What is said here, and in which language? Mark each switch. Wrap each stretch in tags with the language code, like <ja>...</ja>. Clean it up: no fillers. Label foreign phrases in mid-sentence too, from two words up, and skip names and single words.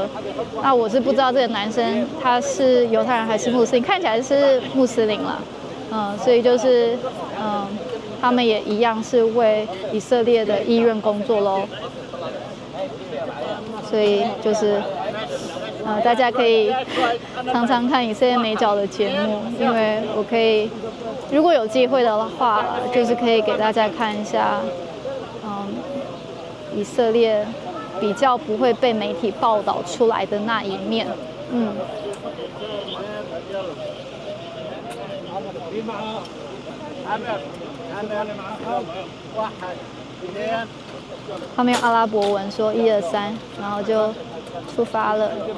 <zh>那我是不知道這個男生他是猶太人還是穆斯林，看起來是穆斯林啦。所以就是他們也一樣是為以色列的醫院工作咯。所以就是大家可以常常看以色列美角的節目，因為我可以如果有機會的話，就是可以給大家看一下，以色列比較不會被媒體報道出來的那一面。旁邊有阿拉伯文說1、2、3，然後就出發了。</zh>